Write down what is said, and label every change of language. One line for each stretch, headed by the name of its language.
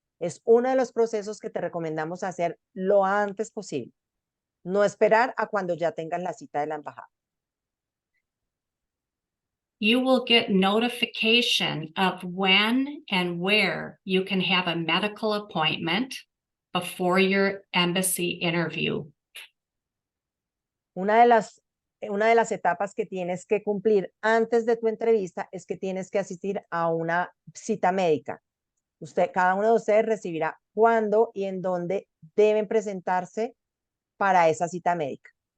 Spanish: Es uno de los procesos que te recomendamos hacer lo antes posible. No esperar a cuando ya tengas la cita de la embajada.
English: You will get notification of when and where you can have a medical appointment before your embassy interview.
Spanish: Una de las etapas que tienes que cumplir antes de tu entrevista es que tienes que asistir a una cita médica. Cada uno de ustedes recibirá cuándo y en dónde deben presentarse para esa cita médica.